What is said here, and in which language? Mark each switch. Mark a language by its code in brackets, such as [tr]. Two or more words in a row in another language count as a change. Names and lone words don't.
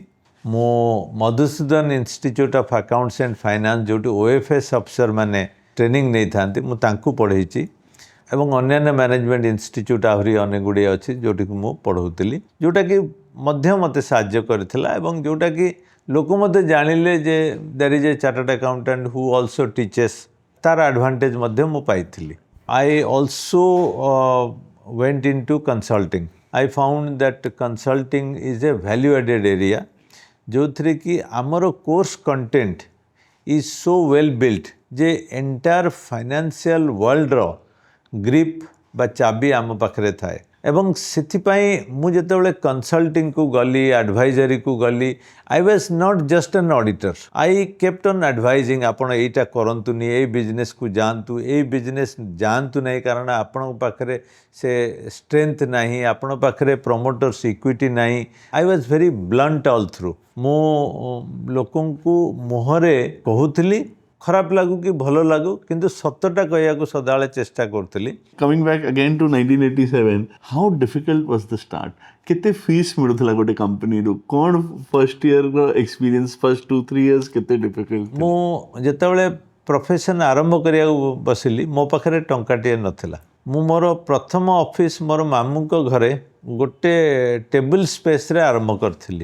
[or] ମୁଁ ମଧୁସୂଦନ ଇନଷ୍ଟିଚ୍ୟୁଟ୍ ଅଫ୍ ଆକାଉଣ୍ଟସ୍ ଆଣ୍ଡ ଫାଇନାନ୍ସ ଯେଉଁଠି OFS ଅଫିସର ମାନେ ଟ୍ରେନିଂ ନେଇଥାନ୍ତି ମୁଁ ତାଙ୍କୁ ପଢ଼େଇଛି ଏବଂ ଅନ୍ୟାନ୍ୟ [en] management institute [or] ଆହୁରି ଅନେକ ଗୁଡ଼ିଏ ଅଛି ଯେଉଁଠିକି ମୁଁ ପଢ଼ଉଥିଲି, ଯେଉଁଟାକି ମଧ୍ୟ ମୋତେ ସାହାଯ୍ୟ କରିଥିଲା ଏବଂ ଯେଉଁଟାକି ଲୋକ ମୋତେ ଜାଣିଲେ ଯେ [en] there is a chartered accountant who also teaches, [or] ତାର ଆଡ଼ଭାଣ୍ଟେଜ୍ ମଧ୍ୟ ମୁଁ ପାଇଥିଲି। [en] I also went into consulting. I found that consulting is a value added area [or] ଯେଉଁଥିରେ କି ଆମର [en] course content is so well built ଯେ entire financial world's grip [or] ବା ଚାବି ଆମ ପାଖରେ ଥାଏ। ଏବଂ ସେଥିପାଇଁ ମୁଁ ଯେତେବେଳେ କନସଲ୍ଟିଂକୁ ଗଲି, ଆଡ଼ଭାଇଜରୀକୁ ଗଲି, [en] I was not just an auditor. I kept on advising, [or] ଆପଣ ଏଇଟା କରନ୍ତୁନି, ଏଇ ବିଜନେସ୍କୁ ଯାଆନ୍ତୁ, ଏଇ ବିଜନେସ୍ ଯାଆନ୍ତୁ ନାହିଁ କାରଣ ଆପଣଙ୍କ ପାଖରେ ସେ ଷ୍ଟ୍ରେଂଥ ନାହିଁ, ଆପଣଙ୍କ ପାଖରେ [en] promoters equity [or] ନାହିଁ। [en] I was very blunt all through. [or] ମୁଁ ଲୋକଙ୍କୁ ମୁହଁରେ କହୁଥିଲି, ଖରାପ ଲାଗୁ କି ଭଲ ଲାଗୁ, କିନ୍ତୁ ସତଟା କହିବାକୁ ସଦାବେଳେ ଚେଷ୍ଟା କରୁଥିଲି। [en] Coming back again to 1987, how difficult was the start? [or] କେତେ ଫିସ୍ ମିଳୁଥିଲା ଗୋଟେ କମ୍ପାନୀରୁ? କ'ଣ [en] first year's experience, first 2-3 years [or] କେତେ ଡିଫିକଲ୍ଟ? ମୁଁ ଯେତେବେଳେ ପ୍ରଫେସନ୍ ଆରମ୍ଭ କରିବାକୁ ବସିଲି ମୋ ପାଖରେ ଟଙ୍କାଟିଏ ନଥିଲା। ମୁଁ ମୋର ପ୍ରଥମ ଅଫିସ୍ ମୋର ମାମୁଙ୍କ ଘରେ ଗୋଟେ [en] table space [or] ଆରମ୍ଭ କରିଥିଲି।